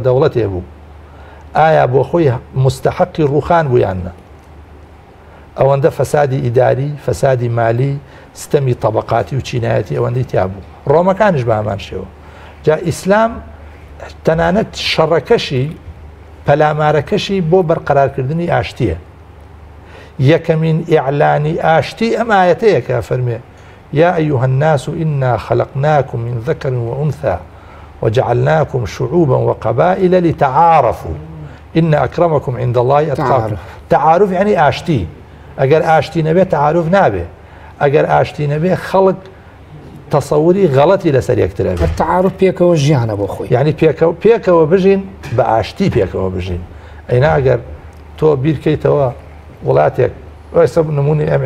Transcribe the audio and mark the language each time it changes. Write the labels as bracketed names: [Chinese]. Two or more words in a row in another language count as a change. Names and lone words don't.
[Central Kurdish] دەوڵەتێ بوو ئایا بۆ خۆی مستحقی ڕوخان بوویانە ئەوەندە فەسادی ئیداری فەسادی مالی ستەمی طەبەقاتی و چینایەتی ئەوەندەی تیا بوو ڕۆمەکانیش بە هەمان شێوە جا ئیسلام تەنانەت شەڕەکەشی پەلامارەکەشی بۆ بەرقەرارکردنی ئاشتیە یەکەمین ئیعلانی ئاشتی ئەم ئایەتەیە کە فەرمێ [Arabic] یا ئەیوهە الناس إنا خلقناكم من ذكر وأنثى وجعلناكم شعوبا وقبائل لتعارفوا إن أكرمكم عند الله أتقاكم [Central Kurdish] تعارف يعني ئاشتی ئەگەر ئاشتی نەبێت تعارف نابێ ئەگەر ئاشتی نەبێ خەڵک تەسەوری غەڵەتی لەسەر یەکترە بێت التعارف پێکەوە ژیانە بۆ خۆی یعنی پێکەوە بژین بە ئاشتی پێکەوە بژین ئەینا ئەگەر تۆ بیرکەیتەوە وڵاتێک ئێستا نمونی ئەم